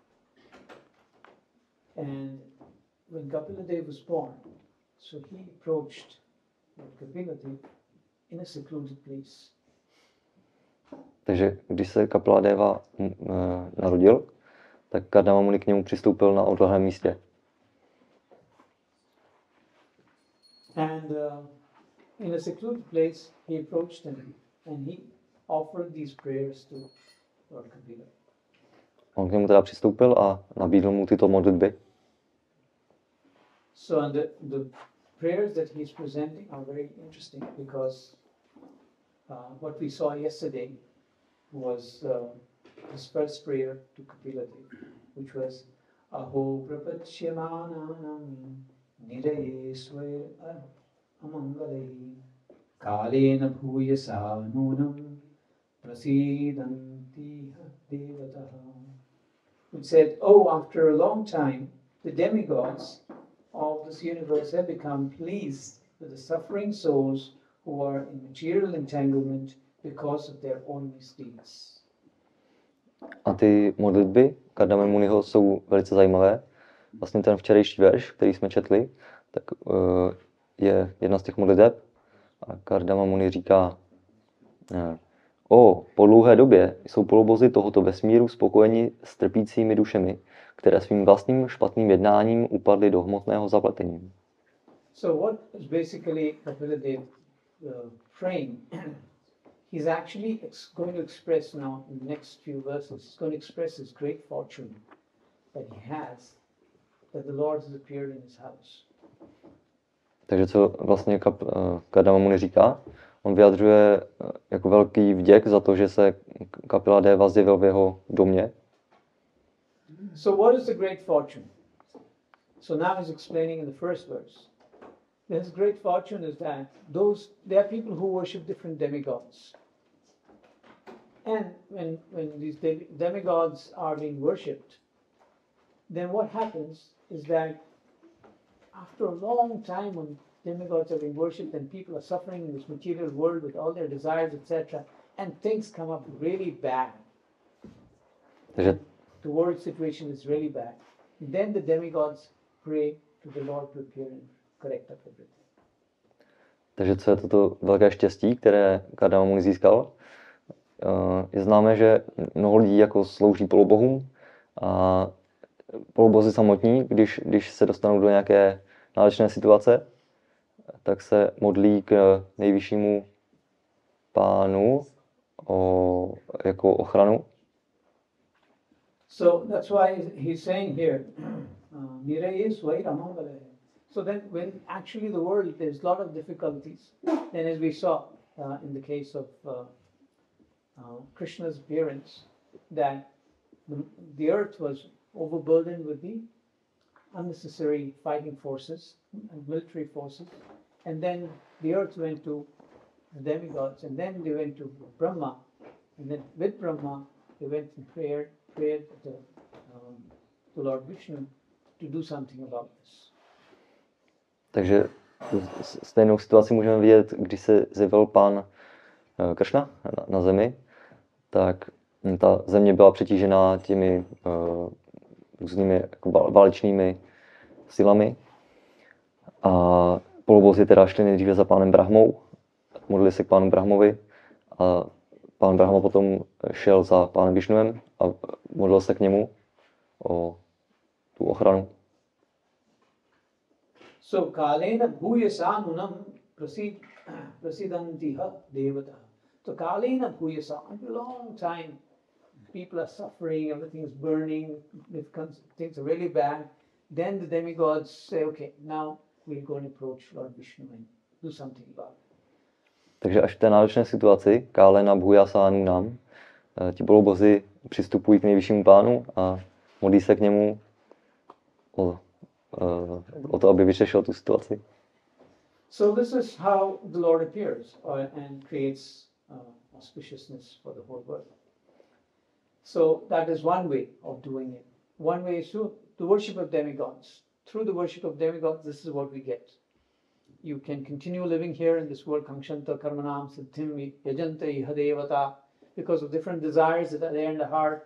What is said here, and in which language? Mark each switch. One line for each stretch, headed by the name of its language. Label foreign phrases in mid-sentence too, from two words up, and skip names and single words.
English: And when Kapila Dev was born, so he approached Lord Kapila Dev in a secluded place.
Czech: Takže když se Kapila Deva narodil, tak Kardama Muni k němu přistoupil na odlehlém místě.
English: And in a secluded place, he approached him and he offered these prayers to Lord Kapila.
Czech: On k němu teda přistoupil a nabídl mu tyto modlitby.
English: So and the prayers that he's presenting are very interesting because what we saw yesterday was his first prayer to Kapila Dev, which was
Sanskrit: Aho Prapachyamanam Niraye Sway Amangalai Kalena Bhuyasa Nunam Prasidanti Devataha.
English: It said, oh, after a long time, the demigods of this universe have become pleased with the suffering souls who are in material entanglement because of their own misdeeds.
Czech: A ty modlitby Kardama Muniho jsou velice zajímavé. Vlastně ten včerejší verš, který jsme četli, tak je jedna z těch modliteb. A Kardama Muni říká, po dlouhé době jsou polobozy tohoto vesmíru spokojeni s trpícími dušemi, které svým vlastním špatným jednáním upadly do hmotného zapletení.
English: So what is basically Kapila Dev praying? He's actually going to express now in the next few verses, he's going to express his great fortune that he has, that the Lord has appeared in his house.
Czech: Takže co vlastně Kardama Muni říká? On vyjadřuje jako velký vděk za to, že se Kapila Deva zjevil v jeho domě.
English: So what is the great fortune? So now he's explaining in the first verse. His great fortune is that there are people who worship different demigods. And when these demigods are being worshipped, then what happens is that after a long time when demigods are being worshipped and people are suffering in this material world with all their desires, etc., and things come up really bad.
Czech: Takže
English: the world situation is really bad. Then the demigods pray to the Lord to appear and correct up everything.
Czech: Takže co je toto velké štěstí, které Kardama Muni získal? Je známé, že mnoho lidí jako slouží polobohům a polobozi samotní, když se dostanou do nějaké náročné situace, tak se modlí k nejvyššímu pánu jako ochranu.
English: So that's why he's saying here,
Sanskrit: Niraye Swai Ramangale.
English: So then when actually the world, there's a lot of difficulties, then as we saw in the case of Krishna's appearance, that the earth was overburdened with the unnecessary fighting forces and military forces, and then the earth went to the demigods, and then they went to Brahma, and then with Brahma they went and prayed to Lord Vishnu to do something about this.
Czech: Takže stejnou situaci můžeme vidět, když se zjevil pán Kršna na zemi, tak ta země byla přetížená těmi různými jako válečnými silami a polobozi teda šli nejdříve za pánem Brahmou, modlili se k pánu Brahmovi a pán Brahma potom šel za pánem Višnuem a modlil se k němu o tu ochranu.
Sanskrit: So kalena bhuyasa nunam prasidantiha devata. So kalena bhuyasa,
English: after a long time, people are suffering, everything is burning, things are really bad, then the demigods say, okay, now we'll go and approach Lord Vishnu and do something about it.
Czech: Takže až v té náročné situaci,
Sanskrit: Kálena Bhujasánu nám,
Czech: ti polobozi přistupují k nejvyššímu pánu a modlí se k němu o to, aby vyřešil tu situaci.
English: So this is how the Lord appears and creates auspiciousness for the whole world. So that is one way of doing it. One way is through the worship of demigods. Through the worship of demigods, this is what we get. You can continue living here in this world,
Sanskrit: Kankshanta Karmanam Siddhim Yajanta Ihadevata,
English: because of different desires that are there in the heart.